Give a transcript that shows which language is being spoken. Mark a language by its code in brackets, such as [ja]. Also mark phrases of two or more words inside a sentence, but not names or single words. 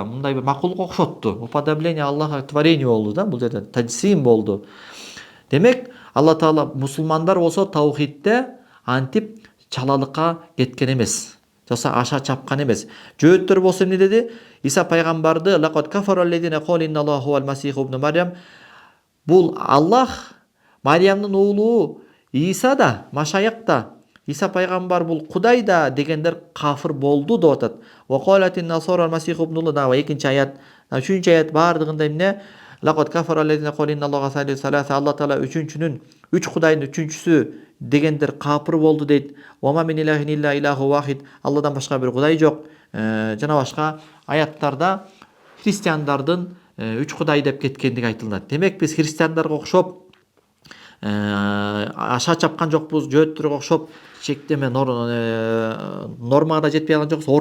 [ky] Мындай бир макулукка окшотту. [ru] Уподобление Аллаха творение [ky] болду да, бул жерде таджсим болду. Демек, Алла Таала мусулмандар болсо таухидте антип чалалыкка кеткен эмес. Жоса аша чапкан эмес. Жөөттөр болсо эмне деди? Иса пайгамбарды [ar] لقد كفر الذين قالوا إن الله والمسيح ابن مريم. [ky] Бул Аллах Мариямдын уулу Иса да, Машаяк да, Иса пайгамбар бул Кудай да дегендер кафыр болду деп атат. [ar] وقالت النصارى المسيح ابن [ky] да, экинчи аят, үчүнчү аят бардыгында эмне? [ar] لقد كفر الذين قالوا إن الله ثلاثة. [ky] Алла Таала үчүнчүнүн, үч Кудайдын үчүнчүсү дегендер капыр болду дейт. [ar] وما من إله إلا إله واحد. [ky] Алладан башка бир Кудай жок. Жана башка аяттарда христиандардын үч Кудай деп кеткендиги айтылат. Демек биз христиандарга окшоп аша чапкан жокпуз, жөөттөргө окшоп чектеме нормага да жетпей калган жокпуз.